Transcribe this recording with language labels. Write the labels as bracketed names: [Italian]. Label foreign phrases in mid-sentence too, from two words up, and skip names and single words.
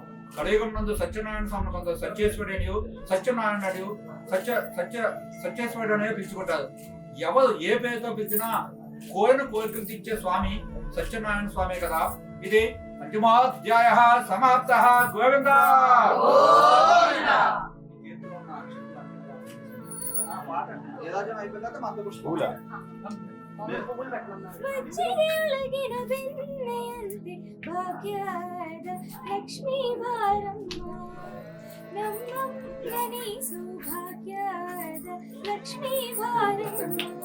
[Telugu] కలియుగం నందు సత్యనారాయణ స్వామి కొంత సత్యేశ్వరుడు, సత్యనారాయణుడు, సత్యేశ్వరుడు అనేది పిలుచుకుంటారు. ఎవరు ఏ పేరుతో పిలిచినా కోరిన కోరికలు తీర్చే స్వామి సత్యనారాయణ స్వామి కదా. ఇది పంచమాధ్యాయ సమాప్త. గోవింద. [Kannada] ವಜ್ರೊಳಗಿನ ಬೆಣ್ಣೆಯಂತೆ ಭಾಗ್ಯದ ಲಕ್ಷ್ಮೀ ಬಾರಮ್ಮ, ನಮ್ಮಮ್ಮನಿ ಸೌಭಾಗ್ಯದ ಲಕ್ಷ್ಮೀ ಬಾರಮ್ಮ.